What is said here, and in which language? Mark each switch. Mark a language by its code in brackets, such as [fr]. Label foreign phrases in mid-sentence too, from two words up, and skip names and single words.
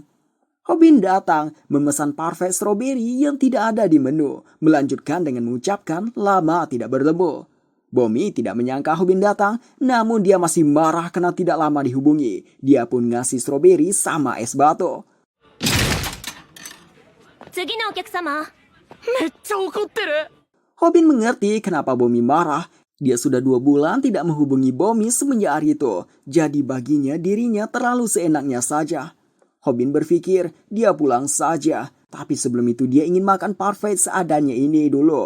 [id] Hobin datang memesan parfait strawberry yang tidak ada di menu. Melanjutkan dengan mengucapkan lama tidak bertemu. Bomi tidak menyangka Hobin datang, namun dia masih marah karena tidak lama dihubungi. Dia pun ngasih strawberry sama es batu. [ja] 次のお客様。めっちゃ怒ってる。 [id] Hobin mengerti kenapa Bomi marah. Dia sudah 2 bulan tidak menghubungi Bomi semenjak hari itu. Jadi baginya dirinya terlalu seenaknya saja. Hobin berpikir dia pulang saja. Tapi sebelum itu dia ingin makan parfait seadanya ini dulu.